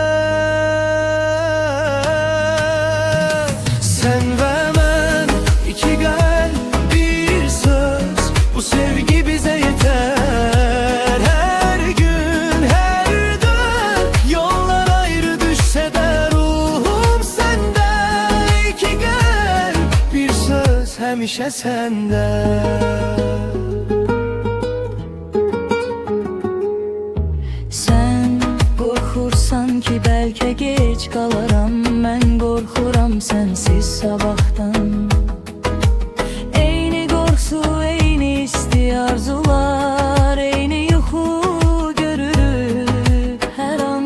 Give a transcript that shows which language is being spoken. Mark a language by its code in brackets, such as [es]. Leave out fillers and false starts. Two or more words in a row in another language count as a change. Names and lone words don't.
[tr] Sen ve ben, iki kalp bir söz, bu sevgi bize yeter. Her gün her dön, yollar ayrı düşse de ruhum sende. İki kalp bir söz, hemşe sende. [az] Qorxursan ki bəlkə geç qalaram, mən qorxuram sənsiz sabahdan. Eyni qorxu, eyni isti arzular, eyni yuxu görürük hər an.